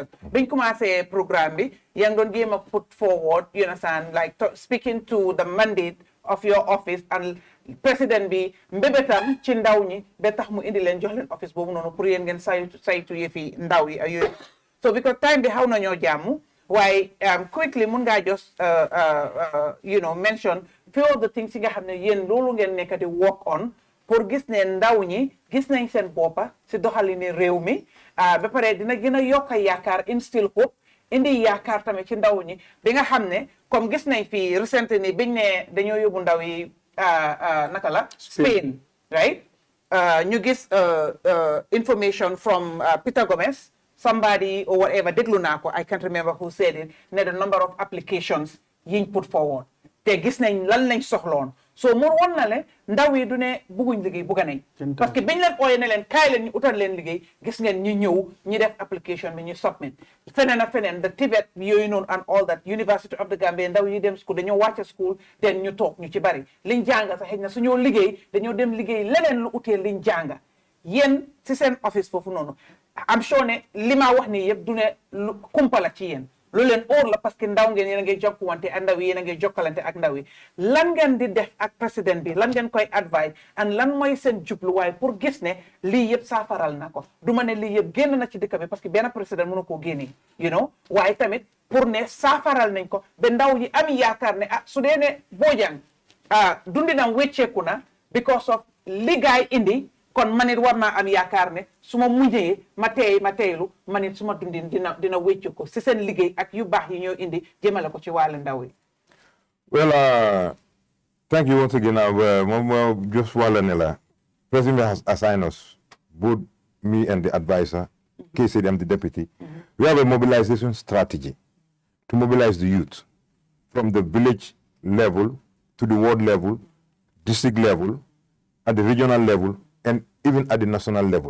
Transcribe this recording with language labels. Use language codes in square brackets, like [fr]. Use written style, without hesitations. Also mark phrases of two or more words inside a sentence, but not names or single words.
[wo] Biñ commencé programme bi yang doon jéem a [en] put forward, you understand, like speaking to the mandate of your office and president [wo] bi mbebetam ci ndaw ñi ba tax mu indi leen jox leen office boobu noonu pour yéen ngeen saytu yëfi ndaw yi yooyu. So because time bi xaw nañoo jàmm waaye quickly mun ngaa [en] just you know mention few of the things [wo] yi nga xam ne yéen loolu ngeen nekk di [en] work on [wo] pour gis ne ndaw ñi gis nañ seen boppa si doxalini réew mi ba pare dina gën a yokk yaakaar [en] instill hope [wo] indi yaakaar tamit ci ndaw ñi bi nga xam ne comme gis nañ fii recent ni biñ ne dañoo yóbbu ndaw yi naka la Spain right ñu gis [en] information from [wo] Peter Gomez [en] somebody or whatever [wo] déglu naa ko [en] I can't remember who said it [wo] ne [en] the number of applications [wo] yiñ [en] put forward [wo] te gis nañ lan lañ soxloon so mu won na le ndaw yi du ne bugguñ liggéey bugga nañ parce que biñ leen ooyee ne leen kaay leen ñu utal leen liggéey gis ngeen ñu ñëw ñi def application bi ñu submit feneen ak feneen the Tibet yooyu noonu [en] and all that [wo] University of the Gambia ndaw yi dem school dañoo wàcce school ten ñu toog ñu ci bari liñ jànga sax xëy na suñoo liggéey dañoo dem liggéey leneen lu utee liñ jànga yéen ci seen office foofu noonu am sure ne li ma wax nii yëpp du ne lu kumpala ci yéen lu leen óor la parce que ndaw ngeen yéen a ngi jokkuwante ak ndaw yi yéen a ngi jokkalante ak ndaw yi lan ngeen di def ak président bi lan ngeen koy [en] advice and [wo] lan mooy seen jubluwaay pour gis ne lii yëpp saafaral na ko du ma ne lii yëpp génn na ci dëkk bi parce que benn président mënu koo génnee [en] you know [wo] waaye tamit pour ne saafaral nañ ko ba ndaw yi am yaakaar ne su dee ne Bojang dundinam wécceeku na [en] because of [wo] liggéey indi kon manit war naa am yaakaar ne su ma mujjee ma teeylu manit su ma dundin dina wéccu ko si seen liggéey ak yu baax yi ñoo indi jëmale ko ci wàllu ndaw yi. [en] Well, thank you once again. Just [wo] wàlla ne la [en] President has assigned us, both me and the advisor, KCD, I'm the deputy. We have a mobilization strategy to mobilize the youth from the village level to the ward level, district level, at the regional level, and even at the national level.